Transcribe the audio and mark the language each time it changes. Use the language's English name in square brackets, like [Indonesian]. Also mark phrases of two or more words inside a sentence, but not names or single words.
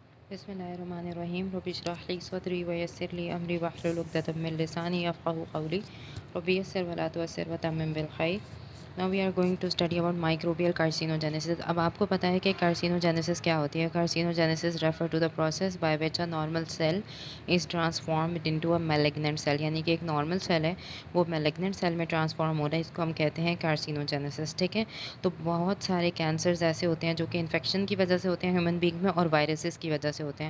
[Arabic] بسم الله الرحمن الرحيم رب اشرح لي صدري ويسر لي أمري واحلل عقدة من لساني يفقهوا قولي رب يسر ولا تعسر وتمم بالخير. [English] Now we are going to study about microbial carcinogenesis. [Hindi] अब आपको पता है कि कार्सिनोजेनेसिस क्या होती है। [English] carcinogenesis refer to the process by which a normal cell is transformed into a malignant cell, [Hindi] यानी कि एक [English] normal cell [Hindi] है वो [English] malignant cell [Hindi] में ट्रांसफॉर्म हो रहा है, इसको हम कहते हैं कार्सिनोजेनेसिस। ठीक है, तो बहुत सारे कैंसर्स ऐसे होते हैं जो कि इन्फेक्शन की वजह से होते हैं [English] human being [Hindi] में और वायरसेस की वजह से होते हैं।